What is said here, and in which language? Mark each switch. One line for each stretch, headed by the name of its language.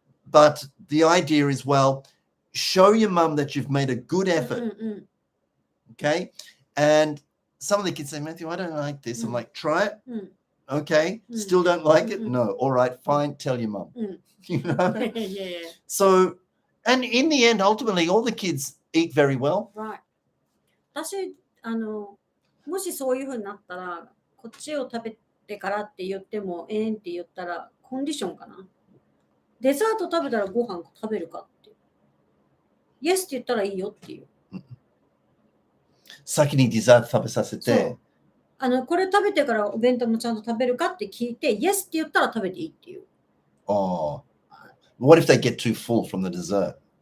English: But the idea is, well, show your mum that you've made a good effort. Okay. And some of the kids say, Matthew, I don't like this. I'm like, try it. Okay. Still don't like it? No. All right, fine. Tell your mum. You know? Yeah. So, and in the end, ultimately, all the kids eat very well. Right.
Japanese: 私、もしそういうふうになったら、こっちを食べてからって言っても、って言ったら、コンディションかな。デザート食べたらご飯食べるかって。 Yes って言ったらいいよっていう。先にデザート食べさせて、これ食べてからお弁当もちゃんと食べるかって聞いて、Yes って言ったら食べていいっていう。
English: Oh, what if they get too full from the dessert?